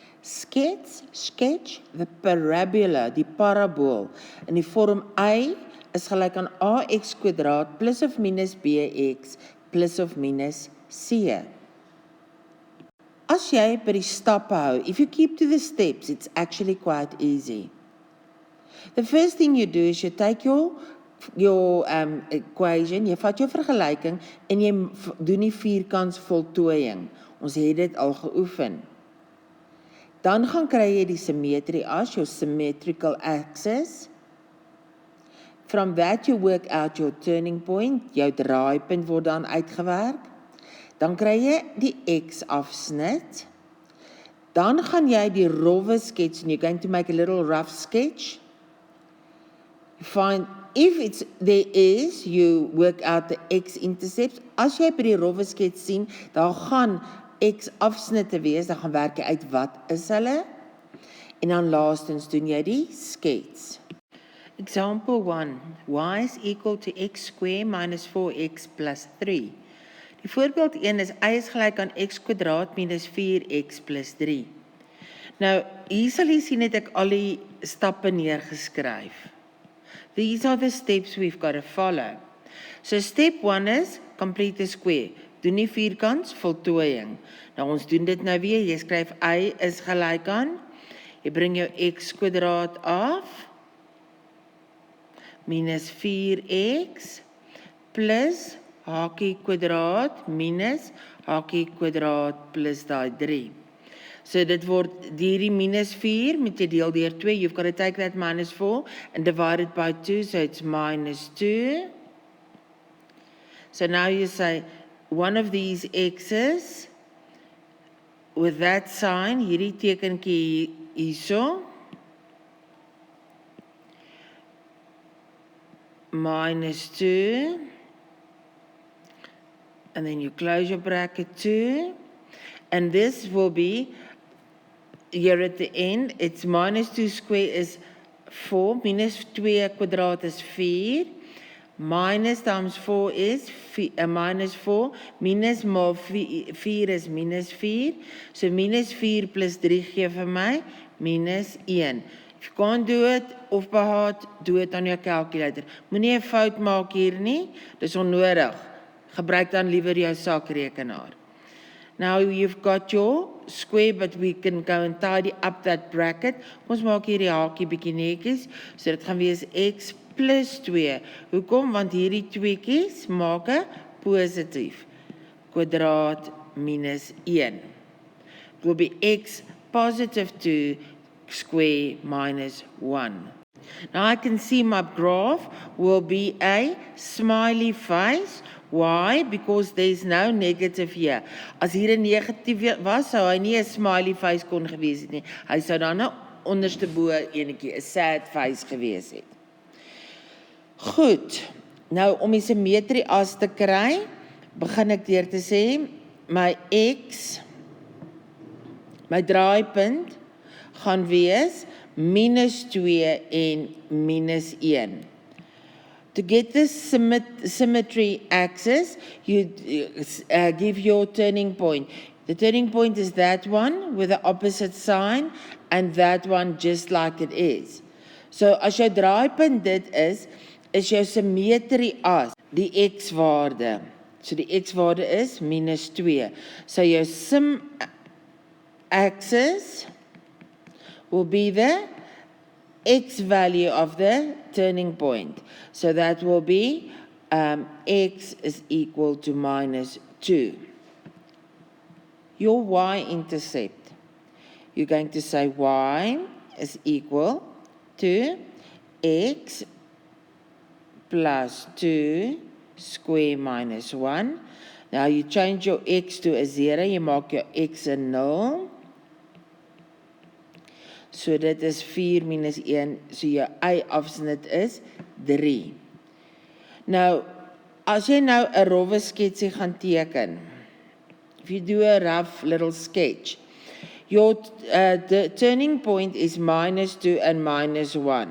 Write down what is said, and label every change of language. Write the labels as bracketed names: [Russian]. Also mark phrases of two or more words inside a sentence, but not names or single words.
[English] sketch the parabola, [Afrikaans] die parabool, in die vorm y is gelyk aan ax kwadraat plus of minus bx plus of minus c. As jy by die stappe hou, [English] if you keep to the steps, it's actually quite easy. The first thing you do is you take your equation, [Afrikaans] jy vat jou vergelyking en jy doen die vierkants voltooiing. Ons het dit al geoefen. Dan gaan kry jy die symmetry as, jou [English] symmetrical axis. From that you work out your turning point, [Afrikaans] jou draaipunt word dan uitgewerk. Dan kry jy die x-afsnit. Dan gaan jy die rowwe skets, [English] and you're going to make a little rough sketch. You find, if there is, you work out the x-intercept. [Afrikaans] As jy by die rowwe skets sien, daar gaan x-afsnitte wees, dan gaan werk jy uit wat is hulle. En dan laastens doen jy die skets. [English] Example 1. Y is equal to x square minus 4x plus 3. [Afrikaans] Die voorbeeld 1 is y is gelyk aan x kwadraat minus 4x plus 3. Nou, hier sal jy sien het ek al die stappe neergeskryf. [English] These are the steps we've got to follow. So step 1 is complete the square. [Afrikaans] Doen die vierkants voltooiing. Nou ons doen dit nou weer. Jy skryf y is gelyk aan. Jy bring jou x kwadraat af. Minus 4x plus hakie kwadraat minus hakie kwadraat plus daai 3. So dit word hierdie minus 4 met jy deel deur 2. [English] You've got to take that minus 4 and divide it by 2, so it's minus 2. So now you say one of these x's with that sign, [Afrikaans] hierdie tekenkie hierso, minus 2, [English] and then you close your bracket 2, and this will be, here at the end, it's minus 2 square is 4, minus 2 kwadraat is 4, minus times 4 is minus 4, minus maar 4 is minus 4, so minus 4 plus 3 [Afrikaans] gee vir my, [English] minus 1. If you can't do it, of by heart, do it on your calculator. [Afrikaans] Moenie 'n fout maak hier nie, dis onnodig. Gebruik dan liewer jou sakrekenaar. [English] Now you've got your square, but we can go and tidy up that bracket. [Afrikaans] Ons maak hier die hakie bietjie netjies, so dit gaan wees x plus 2. Hoekom? Want hierdie tweekies maak 'n positief. Kwadraat minus 1. [English] It will be x positive 2 square minus 1. Now I can see my graph will be a smiley face. Why? Because there's no negative here. [Afrikaans] As hier 'n negatief was, sou hy nie 'n [English] smiley face [Afrikaans] kon gewees het nie. Hy sou dan 'n onderste bo enetjie, 'n [English] sad face [Afrikaans] gewees het. Goed. Nou om die symmetrie as te kry, begin ek deur te sê my x, my draaipunt gaan wees minus 2 en minus 1. [English] To get this symmetry axis, you give your turning point. The turning point is that one with the opposite sign and that one just like it is. [Afrikaans] So as jou draaipunt dit is jou symmetrie as die x-waarde. So die x-waarde is minus 2. [English] So jou sim axis will be the x value of the turning point. So that will be x is equal to minus 2. Your y-intercept, you're going to say y is equal to x plus 2 square minus 1. Now you change your x to a 0, you maak your x a 0. [Afrikaans] So dit is 4 minus 1, so jou y-afsnit is 3. Nou, as jy nou 'n rowwe sketsie gaan teken, [English] if you do a rough little sketch, your the turning point is minus 2 and minus 1.